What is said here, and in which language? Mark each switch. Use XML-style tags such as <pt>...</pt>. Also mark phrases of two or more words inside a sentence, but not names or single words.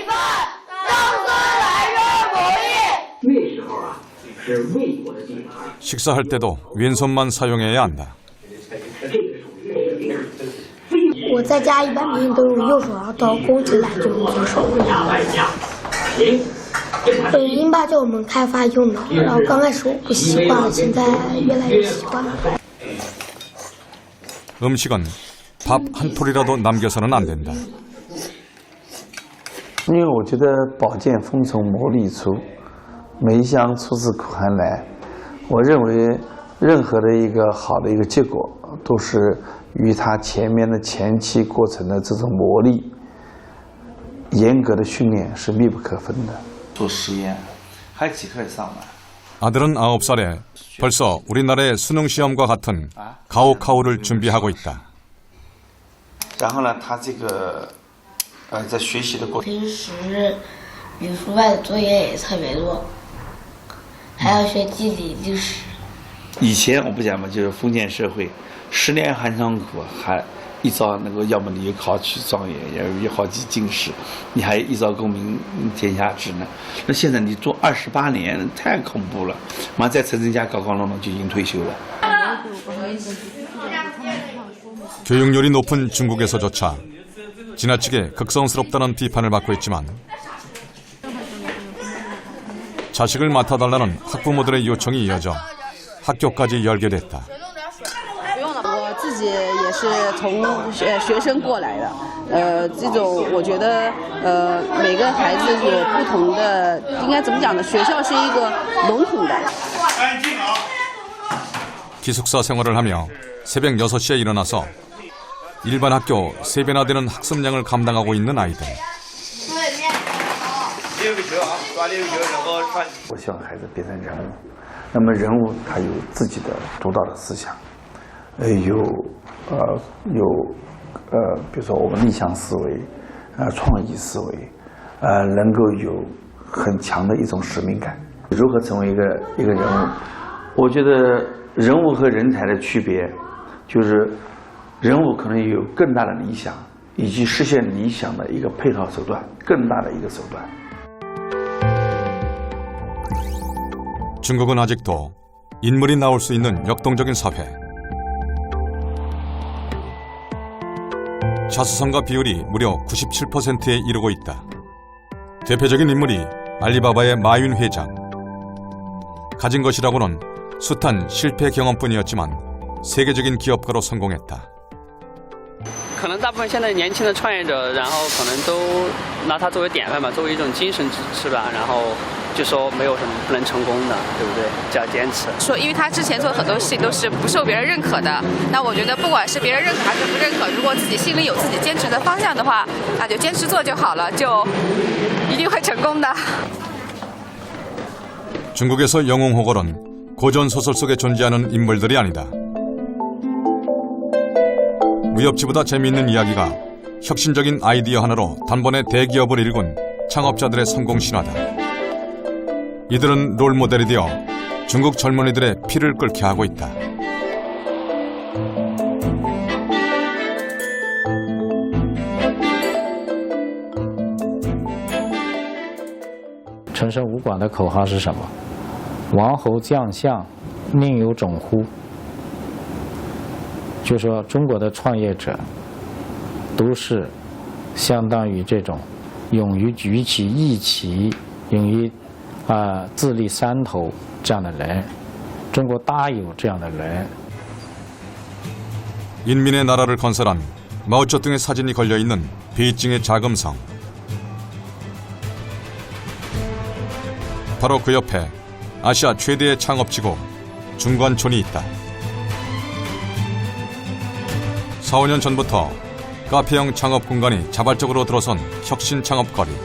<ko>식사할 때도 왼손만 사용해야 한다.</ko> <zh>我在家一般每天都用右手，然后到公司来就用左手。英爸叫我们开发右脑，然后刚开始我不习惯，现在越来越习惯了。</zh> <ko>음식은 밥 한 톨이라도 남겨서는 안 된다.</ko> <zh>因为我觉得宝剑锋从磨砺出，梅香出自苦寒来。我认为任何的一个好的一个结果，都是与它前面的前期过程的这种磨砺、严格的训练是密不可分的。做实验，还几个上来。</zh> <ko>아들은 9살에 벌써 우리나라의 수능 시험과 같은 가오카오를 준비하고 있다.</ko> <zh>然后呢，他这个在学习的过程，平时语数外的作业也特别多，还要学地理、历史。以前我不讲嘛，就是封建社会，10年寒窗苦，还一朝能够，要么你考取状元，要有好几进士，你还一朝功名天下知呢。那现在你做28年，太恐怖了，马上在陈真家搞弄就已经退休了。</zh> <ko>교육열이 높은 중국에서조차 지나치게 극성스럽다는 비판을 받고 있지만 자식을 맡아달라는 학부모들의 요청이 이어져 학교까지 열게 됐다.</ko> <zh>我自己也是从学生过来的，这种我觉得每个孩子有不同的，应该怎么讲呢？学校是一个笼统的。</zh> <ko>기숙사 생활을 하며 새벽 6시에 일어나서 일반 학교 3배나 되는 학습량을 감당하고 있는 아이들.</ko> <zh>我希望孩子变成人物，那么人物他有自己的独到的思想，比如说我们逆向思维，创意思维，能够有很强的一种使命感。如何成为一个人物？我觉得人物和人才的区别，就是人物可能有更大的理想，以及实现理想的一个配套手段，更大的一个手段。</zh> <ko>중국은 아직도 인물이 나올 수 있는 역동적인 사회. 자수성가 비율이 무려 97%에 이르고 있다. 대표적인 인물이 알리바바의 마윈 회장. 가진 것이라고는 숱한 실패 경험뿐이었지만 세계적인 기업가로 성공했다.</ko> <zh>可能大部分现在年轻的创业者，然后可能都拿它作为典范吧，作为一种精神是吧？然后就说没有什么不能成功的，对不对？只要坚持。说，因为他之前做的很多事情都是不受别人认可的，那我觉得不管是别人认可还是不认可，如果自己心里有自己坚持的方向的话，那就坚持做就好了，就一定会成功的。</zh> <ko>중국에서 영웅호걸은 고전 소설 속에 존재하는 인물들이 아니다. 무협지보다 재미있는 이야기가 혁신적인 아이디어 하나로 단번에 대기업을 일군 창업자들의 성공 신화다. 이들은 롤모델이 되어 중국 젊은이들의 피를 끓게 하고 있다.</ko> <zh>陈胜吴广的口号是什么？王侯将相，宁有种乎？就说中国的创业者都是相当于这种勇于举起义旗、勇于自立山头这样的人。中国大有这样的人。</zh> <ko>인민의 나라를 건설한 마오쩌둥의 사진이 걸려있는 베이징의 자금성. 바로 그 옆에 아시아 최대의 창업지구 중관촌이 있다. 4, 5년 전부터 카페형 창업 공간이 자발적으로 들어선 혁신 창업거리.</ko>